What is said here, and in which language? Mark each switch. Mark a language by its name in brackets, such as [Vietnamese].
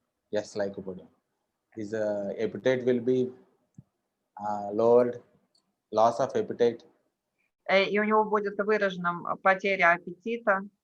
[English] Yes, lycopodium. His appetite will be lowered, loss of appetite. [Russian] И у него будет выражена потеря аппетита,